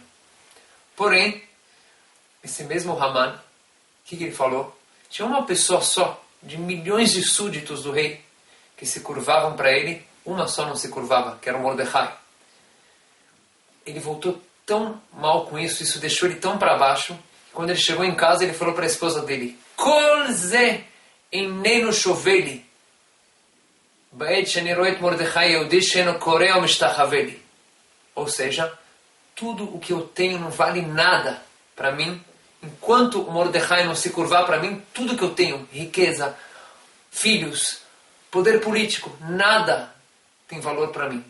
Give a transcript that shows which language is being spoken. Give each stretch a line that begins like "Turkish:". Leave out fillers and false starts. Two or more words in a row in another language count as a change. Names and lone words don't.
Portuguese: Porém, esse mesmo Haman, o que ele falou? Tinha uma pessoa só, de milhões de súditos do rei, que se curvavam para ele. Uma só não se curvava, que era o Mordecai. Ele voltou tão mal com isso, isso deixou ele tão para baixo. Quando ele chegou em casa, ele falou para a esposa dele,
Hebrew: כל זה איננו שווה לי.
Portuguese: Ou seja, tudo o que eu tenho não vale nada para mim. Enquanto o Mordecai não se curvar para mim, tudo que eu tenho, riqueza, filhos, poder político, nada tem valor para mim.